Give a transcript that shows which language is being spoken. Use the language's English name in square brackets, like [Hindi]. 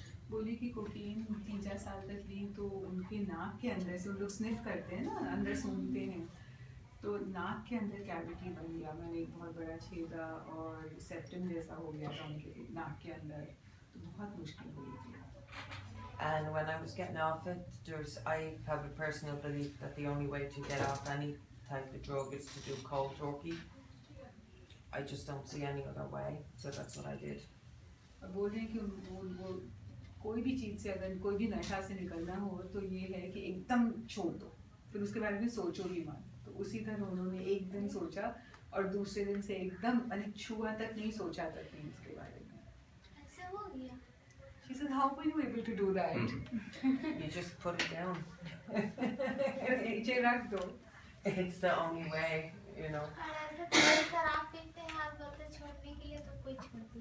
[Hindi] बोली कि कोकीन 3-4 साल तक ली तो उनके नाक के अंदर से, उन लोग स्निफ करते हैं ना, अंदर सूंघते हैं, तो नाक के अंदर कैविटी बन गया, मैंने एक बहुत बड़ा छेदा और सेप्टम जैसा हो गया था उनके नाक के अंदर, तो बहुत मुश्किल हुई थी. [English] And when I was getting off it, I have a personal belief that the only way to get off any type of drug is to do cold turkey. I just don't see any other way, so that's what I did. [Hindi] बोल रहे हैं कि वो कोई भी चीज़ से अगर कोई भी नशा से निकलना हो तो ये है कि एकदम छोड़ दो, फिर उसके बारे में सोचो भी मत. तो उसी तरह उन्होंने एक दिन सोचा और दूसरे दिन से एकदम मैंने छुआ तक नहीं सोचा तक नहीं इसके बारे में. ऐसे हो गया. [English] She said, how were you able to do that? You just put it down. [Hindi] बस नीचे रख दो. [English] It's the only way, you know. [Hindi] और ऐसे शराब पीते हैं आप बोलते छोड़ने के लिए तो कोई छोड़ती